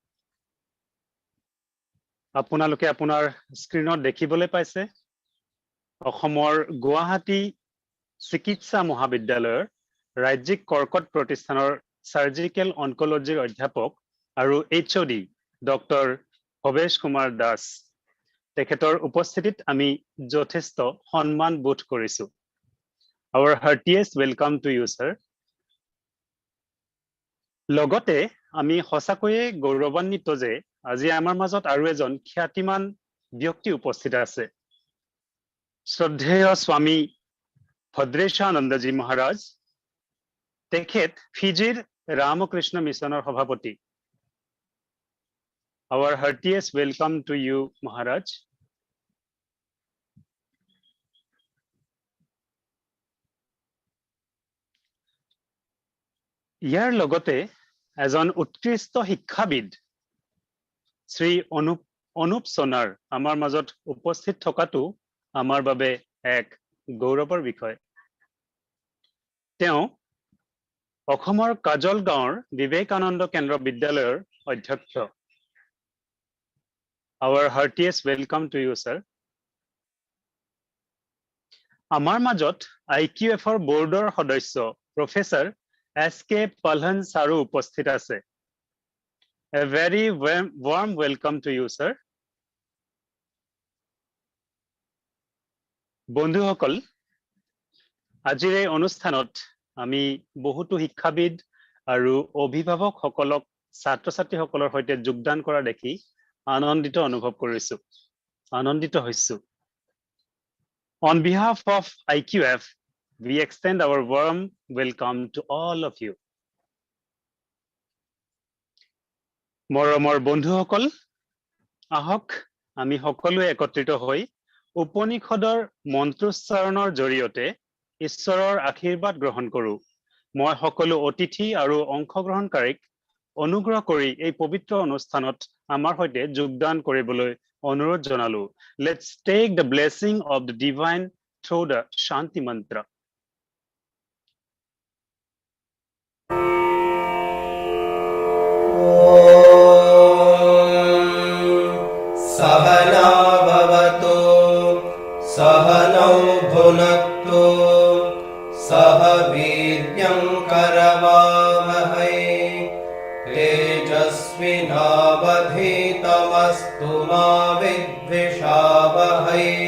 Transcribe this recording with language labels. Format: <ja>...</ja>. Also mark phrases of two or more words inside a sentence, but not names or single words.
<as>আপোনালোকে আপোনাৰ স্ক্ৰীনত দেখিবলৈ পাইছে অসমৰ গুৱাহাটী চিকিৎসা মহাবিদ্যালয়ৰ ৰাজ্যিক কৰ্কট প্ৰতিষ্ঠানৰ</as> <en>surgical oncologyৰ</en> <as>অধ্যাপক আৰু HOD ডক্টৰ ভৱেশ কুমাৰ দাস। তেখেতৰ উপস্থিতিত আমি যথেষ্ট সন্মান বোধ কৰিছো।</as> <en>Our heartiest welcome to you, sir.</en> <as>লগতে আমি সঁচাকৈয়ে গৌৰৱান্বিত যে আজি আমাৰ মাজত আৰু এজন খ্যাতিমান ব্যক্তি উপস্থিত আছে। শ্ৰদ্ধেয় স্বামী ভদ্ৰেশানন্দজী মহাৰাজ, তেখেত ফিজিৰ ৰামকৃষ্ণ মিছনৰ সভাপতি।</as> <en>Our heartiest welcome to you, Maharaj.</en> <as>ইয়াৰ লগতে এজন উৎকৃষ্ট শিক্ষাবিদ শ্ৰী অনুপ সোনাৰ আমাৰ মাজত উপস্থিত থকাটো আমাৰ বাবে এক গৌৰৱৰ বিষয়। তেওঁ অসমৰ কাজল গাঁৱৰ বিবেকানন্দ কেন্দ্ৰ বিদ্যালয়ৰ অধ্যক্ষ।</as> <en>Our heartiest welcome to you, sir.</en> <as>আমাৰ মাজত IQFৰ বোৰ্ডৰ সদস্য প্ৰফেসৰ SK পালহন ছাৰো উপস্থিত আছে।</as> <en>A very warm welcome to you, sir.</en> <as>বন্ধুসকল, আজিৰ এই অনুষ্ঠানত আমি বহুতো শিক্ষাবিদ আৰু অভিভাৱকসকলক ছাত্ৰ-ছাত্ৰীসকলৰ সৈতে যোগদান কৰা দেখি আনন্দিত অনুভৱ কৰিছো, আনন্দিত হৈছো।</as> <en>On behalf of IQF, we extend our warm welcome to all of you.</en> <as>মৰমৰ বন্ধুসকল, আহক আমি সকলোৱে একত্ৰিত হৈ উপনিষদৰ মন্ত্ৰোচ্চাৰণৰ জৰিয়তে ঈশ্বৰৰ আশীৰ্বাদ গ্ৰহণ কৰো। মই সকলো অতিথি আৰু অংশগ্ৰহণকাৰীক অনুগ্ৰহ কৰি এই পবিত্ৰ অনুষ্ঠানত আমাৰ সৈতে যোগদান কৰিবলৈ অনুৰোধ জনালো।</as> <en>Let's take the blessing of the divine through the</en> <sa>शान्ति मन्त्र. सहना भवतु सहनौ भुनक्तु सह वीर्यं करवावहै तेजस्विनावधीतमस्तु मा विद्विषावहै।</sa>